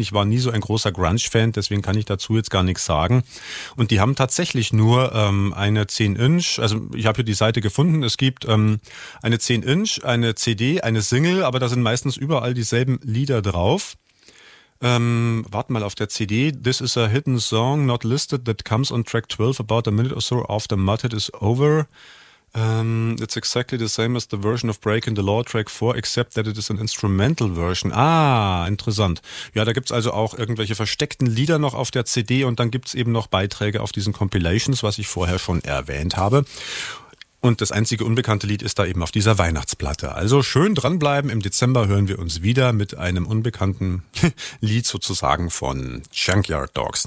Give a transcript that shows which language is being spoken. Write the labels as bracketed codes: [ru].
[de] Ich war nie so ein großer Grunge-Fan, deswegen kann ich dazu jetzt gar nichts sagen. Und die haben tatsächlich nur eine 10-Inch, also ich habe hier die Seite gefunden, es gibt eine 10-Inch, eine CD, eine Single, aber da sind meistens überall dieselben Lieder drauf. Warte mal auf der CD. [en] This is a hidden song not listed that comes on track 12 about a minute or so after Mudhoney is over. It's exactly the same as the version of Break in the Law Track 4, except that it is an instrumental version. [de] Ah, interessant. Ja, da gibt's also auch irgendwelche versteckten Lieder noch auf der CD und dann gibt's eben noch Beiträge auf diesen Compilations, was ich vorher schon erwähnt habe. Und das einzige unbekannte Lied ist da eben auf dieser Weihnachtsplatte. Also schön dranbleiben. Im Dezember hören wir uns wieder mit einem unbekannten Lied sozusagen von Junkyard Dogs.